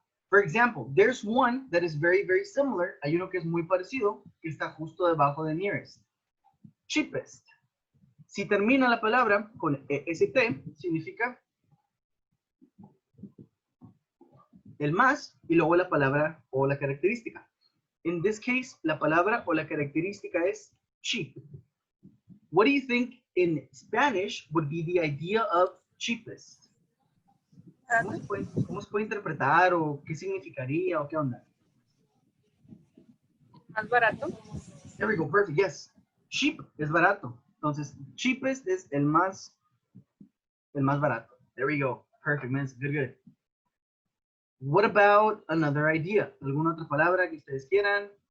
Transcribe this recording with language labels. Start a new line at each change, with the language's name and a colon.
English: For example, there's one that is very, very similar.
Spanish: Hay uno que es muy parecido, que está justo debajo de nearest. Cheapest. Si termina la palabra con EST, significa el más y luego la palabra o la característica.
English: In this case,
Spanish: la palabra o la característica es cheap.
English: What do you think in Spanish would be the idea of cheapest?
Spanish: ¿Cómo se puede interpretar o qué significaría o qué onda? Más barato.
English: There we go, perfect, yes. Cheap
Spanish: es barato. Entonces, cheapest es el más barato.
English: There we go, perfect, man, good, good. What about another idea?
Spanish: ¿Alguna otra palabra que ustedes quieran?